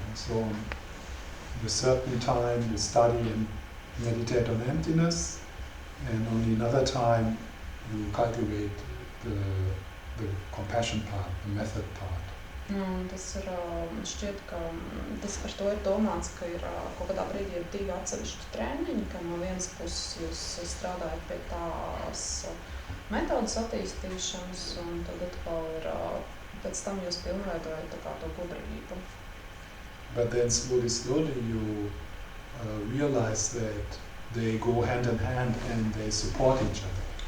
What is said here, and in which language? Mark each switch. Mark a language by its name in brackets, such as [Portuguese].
[English] So at a certain time you study and meditate on emptiness, and on another time you cultivate the compassion part, the method part. [Latvian] Tas ir, šķiet, ka tas par to ir domāts, ka ir kaut kādā brīdī ir divi atsevišķi treniņi, ka no vienas puses jūs strādājat pie tās metodas attīstīšanas, un tad atkal ir, pēc tam jūs pilnveidojat tā kā to gudrību. [English] But then slowly you realize that they go hand in hand and they support each other.